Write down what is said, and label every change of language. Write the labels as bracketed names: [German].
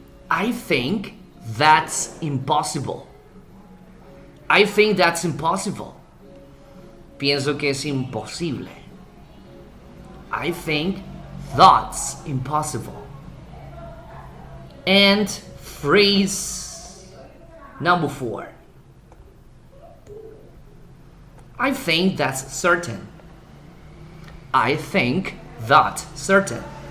[English] I think that's impossible. I think that's impossible. [Spanish] Pienso que es imposible. [English] I think that's impossible. And phrase number 4. I think that's certain. I think that's certain.